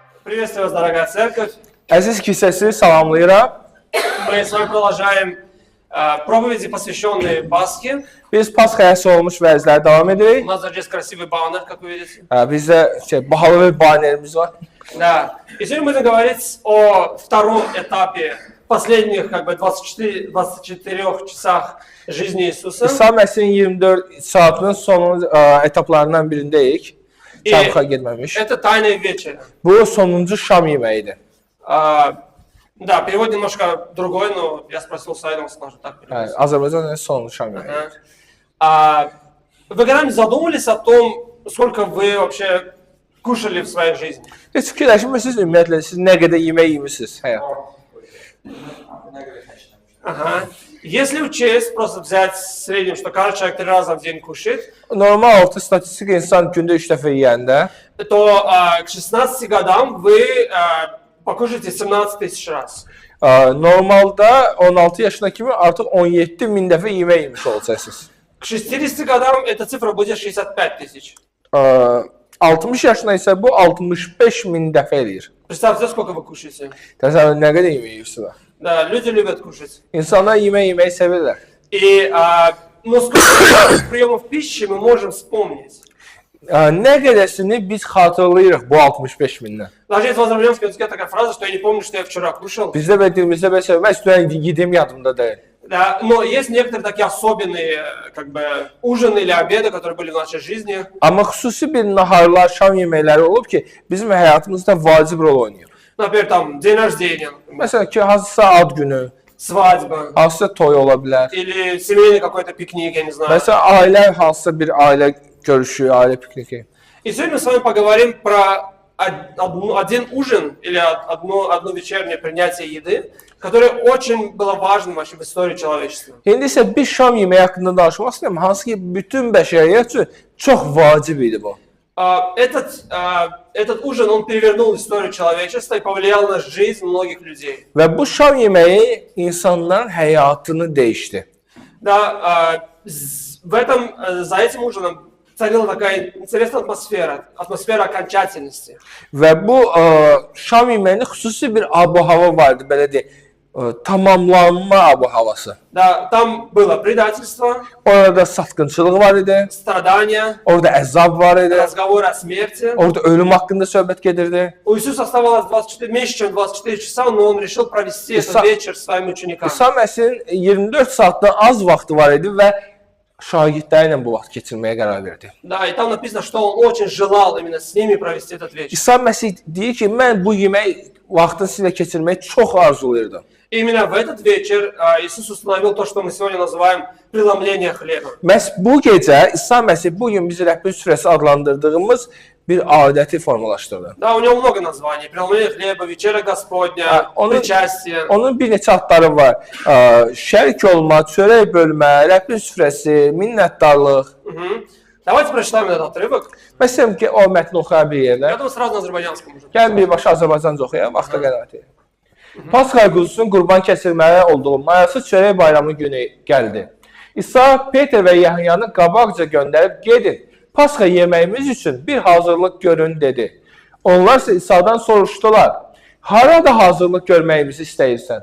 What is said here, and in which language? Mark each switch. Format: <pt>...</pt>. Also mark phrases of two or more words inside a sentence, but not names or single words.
<ru>Приветствую вас, дорогая церковь.</ru> <az>Əziz kilsəsi salamlayıram.</az> <ru>Мы с вами продолжаем проповеди, посвященные Пасхе.</ru> <az>Biz Pasxaya olmuş vəzləri davam</az> <ru>У</ru> <az>edirik.</az> <ru>нас здесь красивый баннер, как вы видите.</ru> <az>Bizdə bahalı bir banerimiz var.</az> <ru>Да. И сегодня мы будем говорить о втором этапе последних 24 часах жизни Иисуса.</ru> <az>İsa Məsihin 24 saatının son etaplarından birindəyik. Çarxıya getməmiş.</az> <ru>Это тайная вечеря.</ru> <az>Bu sonuncu şam yeməyidir.</az> <ru>Да, перевод немножко другой, но я спросил Сайда, он сказал, что так переводится.</ru> <az>Azərbaycanın sonuncu şam yeməyi.</az> <ru>Вы когда-нибудь задумывались о том, сколько вы вообще кушали в своей жизни?</ru> <az>Heç fikirləşmirsiniz ümumiyyətlə siz nə qədər yemək yemisiniz həyatda?</az> <ru>Ага. Если учесть, просто взять в среднем, что каждый человек 3 раза в день кушает,</ru> <az>Normal orta statistik insan gündə 3 dəfə yeyəndə,</az> <ru>то к 16 годам вы покушаете 17 тысяч раз.</ru> <az>normalda 16 yaşına kimi artıq 17 min dəfə yemək yemiş olacaqsınız.</az> <ru>К 60 годам эта цифра будет 65 тысяч.</ru> <az>60 yaşına isə bu 65 min dəfə eləyir.</az> <ru>Представьте, сколько вы кушаете.</ru> <az>Təsəvvür nə qədər yemək yeyirsiniz?</az> <ru>Да, люди любят кушать.</ru> <az>İnsanlar yemək yeməyi sevirlər.</az> <ru>И ну, сколько приемов пищи мы можем вспомнить?</ru> <az>Nə qədərsini biz xatırlayırıq bu 65 mindən.</az> <ru>Даже есть в азербайджанском языке такая фраза, что я не помню, что я вчера кушал.</ru> <az>Bizdə və dilimizdə belə mən üstünə yedim yadımda deyil.</az> <ru>Да, но есть некоторые такие особенные ужины или обеды, которые были в нашей жизни.</ru> <az>Amma xüsusi bir naharlar, şam yeməkləri olub ki, bizim həyatımızda vacib rol oynayır.</az> <ru>Например, там день рождения, например,</ru> <az>Məsələn ki, hansısa ad günü,</az> <ru>свадьба</ru> <az>hansısa toy ola bilər.</az> <ru>или семейный какой-то пикник, я не знаю.</ru> <az>Məsələn, ailə hansısa bir ailə görüşü, ailə pikniki.</az> <ru>И сегодня мы с вами поговорим про один ужин или одно вечернее принятие еды, которое очень было важным вообще в истории человечества.</ru> <az>İndi isə bir şam yeməyi haqqında danışmaq istəyirəm, hansı ki, bütün bəşəriyyət üçün çox vacib idi bu.</az> <ru>Этот ужин, он перевернул историю человечества и повлиял на жизнь многих людей.</ru> <az>Və bu şam yeməyi insanların həyatını dəyişdi.</az> <ru>Да, за этим ужином царила такая интересная атмосфера окончательности.</ru> <az>Və bu şam yeməyində xüsusi bir ab-hava vardı, belə deyək, tamamlanma ab-havası.</az> <ru>Да, там было предательство,</ru> <az>Orada satqınçılıq var idi,</az> <ru>страдания,</ru> <az>orada əzab var idi,</az> <ru>разговоры о смерти.</ru> <az>orada ölüm haqqında söhbət gedirdi.</az> <ru>У Иисуса оставалось меньше, чем 24 часа, но он решил провести этот вечер с своими учениками.</ru> <az>İsa Məsihin 24 saatdan az vaxtı var idi və şagirdləri ilə bu vaxt keçirməyə qərar verdi.</az> <ru>Да, и там написано, что он очень желал именно с ними провести этот вечер.</ru> <az>İsa Məsih deyir ki, mən bu yemək vaxtını sizinlə keçirməyi çox arzulayırdım.</az> <ru>Именно в этот вечер Иисус установил то, что мы сегодня называем преломление хлеба.</ru> <az>Məhz bu gecə İsa Məsih bu gün bizi Rəbbin süfrəsi adlandırdığımız bir adəti formalaşdırdı.</az> <ru>Да, у него много названий. Преломление хлеба, вечеря Господня, причастие.</ru> <az>Onun bir neçə adları var. Şərik olma, çörək bölmə, Rəbbin süfrəsi, minnətdarlıq.</az> <ru>Давайте прочитаем этот отрывок.</ru> <az>Məsələn ki, o mətni oxuya bir yerdə.</az> <ru>Я думаю, сразу на азербайджанском уже.</ru> <az>Gəlin birbaşa Azərbaycanca oxuyaq, vaxta qənaət edək. Pasxa quzusunun qurban kəsilməli olduğu mayası çörək bayramı günü gəldi. İsa Peter və Yahyanı qabaqca göndərib gedin. Pasxa yeməyimiz üçün bir hazırlıq görün dedi. Onlar isə İsa'dan soruşdular. Harada hazırlıq görməyimizi istəyirsən?</az>